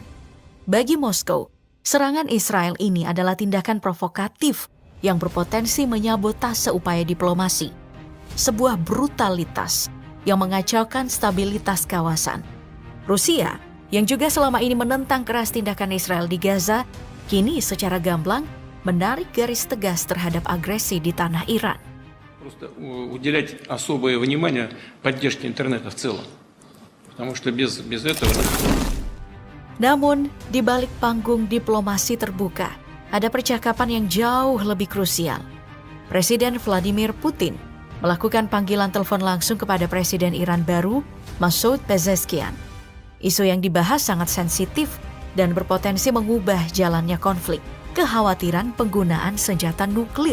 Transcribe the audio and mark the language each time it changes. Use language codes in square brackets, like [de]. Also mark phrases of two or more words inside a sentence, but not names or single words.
[id] Bagi Moskow, serangan Israel ini adalah tindakan provokatif yang berpotensi menyabotase upaya diplomasi. Sebuah brutalitas yang mengacaukan stabilitas kawasan. Rusia, yang juga selama ini menentang keras tindakan Israel di Gaza, kini secara gamblang menarik garis tegas terhadap agresi di tanah Iran. [ru] Просто уделять особое внимание поддержке интернета в целом. Потому что без этого... [id] Namun, di balik panggung diplomasi terbuka, ada percakapan yang jauh lebih krusial. Presiden Vladimir Putin melakukan panggilan telepon langsung kepada Presiden Iran baru, Masoud Pezeshkian. Isu yang dibahas sangat sensitif dan berpotensi mengubah jalannya konflik, kekhawatiran penggunaan senjata nuklir.